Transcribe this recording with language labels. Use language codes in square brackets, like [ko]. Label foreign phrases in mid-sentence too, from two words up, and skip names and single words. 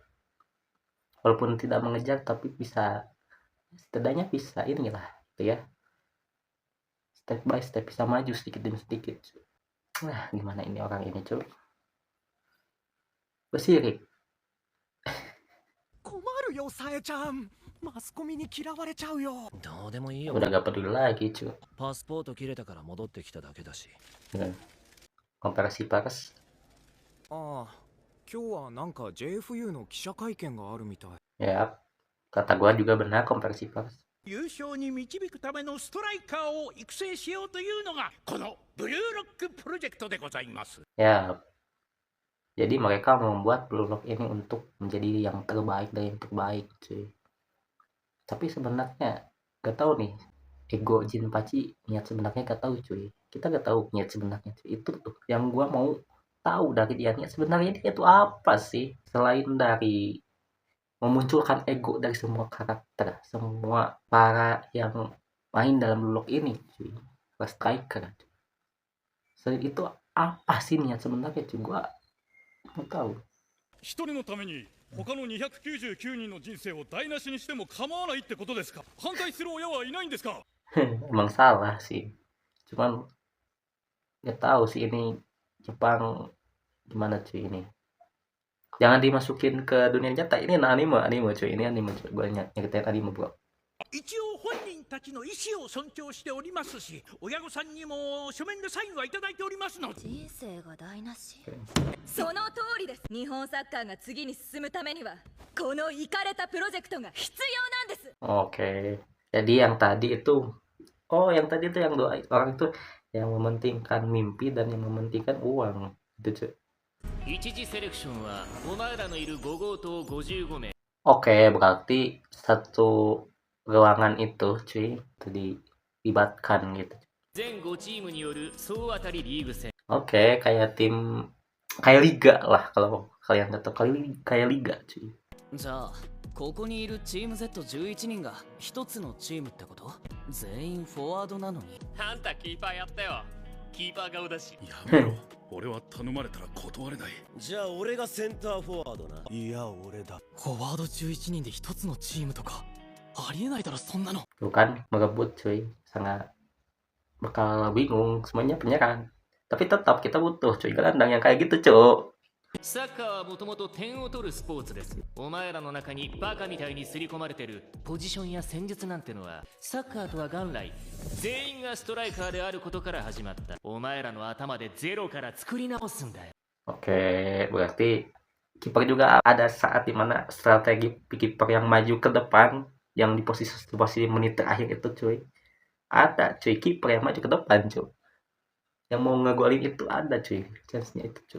[id] Walaupun tidak mengejar tapi bisa, setidaknya bisa inilah gitu ya, [en] step by step [id] bisa maju sedikit demi sedikit. Nah gimana ini orang ini cuy, bersirik. [ja] 困るよさえちゃん。マスコミに嫌われちゃうよ。どうでもいいよ [id] Udah gak peduli lagi cuy [ja] パスポート切れたから戻ってきただけだし [id] dengan komparasi pers. [ja] ああ、今日はなんか JFU の記者会見があるみたい。 [id] Ya, kata gua juga benar komparasi pers. [ja] 優勝に導くためのストライカーを育成しようというのがこのブルーロックプロジェクトでございます。 [id] Ya, jadi mereka membuat Blue Lock ini untuk menjadi yang terbaik dari yang terbaik cuy. Tapi sebenarnya gak tahu nih, ego Jinpachi niat sebenarnya gak tahu cuy. Kita gak tahu niat sebenarnya cuy. Itu tuh yang gua mau tahu dari dia, niat sebenarnya dia itu apa sih selain dari memunculkan ego dari semua karakter, semua para yang main dalam Blue Lock ini cuy, para striker cuy. Selain itu apa sih niat sebenarnya cuy, gua mau tahu. [ja] 一人のために他の299人の人生を台無しにしても構わないってことですか。反対する親はいないんですか。 [id] Emang salah sih, cuman nggak tahu sih ini Jepang gimana cuy ini. Jangan dimasukin ke dunia nyata, ini anime cuy, ini anime cuy, gue nyeritain anime bro. [ja] 一応本人たちの意思を尊重しておりますし、親御さんにも書面でサインはいただいておりますので。人生が台無しその通りです。日本サッカーが次に進むためにはこのイカれたプロジェクトが必要なんです。 [id] Oke, jadi yang tadi itu, yang tadi itu yang dua orang itu yang mementingkan mimpi dan yang mementingkan uang, itu cuy. [ja] 一次セレクションはお前らのいる5号棟55名 [id] Oke, berarti satu ruangan itu cuy, itu dilibatkan gitu. [ja] 全5チームによる総当たりリーグ戦 [id] Oke, kayak liga lah kalau kalian nggak tahu, kayak liga cuy. [ja] じゃあここにいるチーム Z11 人が一つのチームってこと？全員フォワードなのに。あんたキーパーやったよ。キーパー顔だしやめろ。俺は頼まれたら断れない。じゃあ俺がセンターフォワードな。いや俺だ。フォワード11人で一つのチームとかありえないだろそんなの。 [id] Tuh kan, merebut cuy, sangat bakal bingung semuanya penyerang. Tapi tetap kita butuh cuy gelandang yang kayak gitu cuy. [ja] サッカーはもともと点を取るスポーツです。お前らの中にバカみたいに刷り込まれてるポジションや戦術なんてのはサッカーとは元来全員がストライカーであることから始まった。お前らの頭でゼロから作り直すんだよ。 [id] Oke, berarti kiper juga ada saat dimana strategi kiper yang maju ke depan, yang di posisi menit terakhir itu cuy. Ada cuy kiper yang maju ke depan cuy. Yang mau ngegolin itu ada cuy, chance-nya itu cuy.